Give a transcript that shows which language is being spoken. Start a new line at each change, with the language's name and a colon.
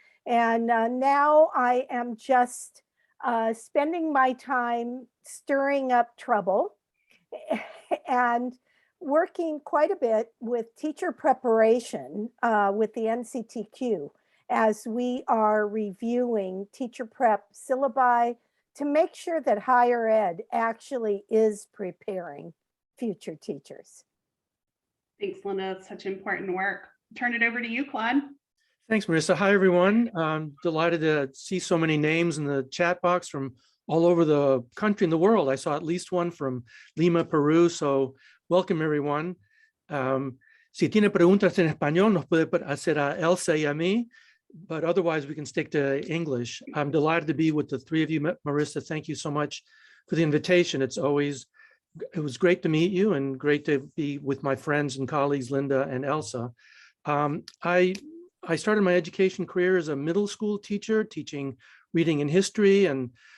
English: And now I am just spending my time stirring up trouble and working quite a bit with teacher preparation with the NCTQ as we are reviewing teacher prep syllabi to make sure that higher ed actually is preparing future teachers. Thanks, Linda. It's such important work. Turn it over to you, Claude. Thanks, Marissa. Hi, everyone. I'm delighted to see so many names in the chat box from all over the country and the world. I saw at least one from Lima, Peru. So welcome, everyone.
Spanish: Si tiene preguntas en español, nos puede hacer a Elsa y a mí,
English: but otherwise we can stick to English. I'm delighted to be with the three of you. Marissa, thank you so much for the invitation. It was great to meet you and great to be with my friends and colleagues, Linda and Elsa. I started my education career as a middle school teacher, teaching reading and history, and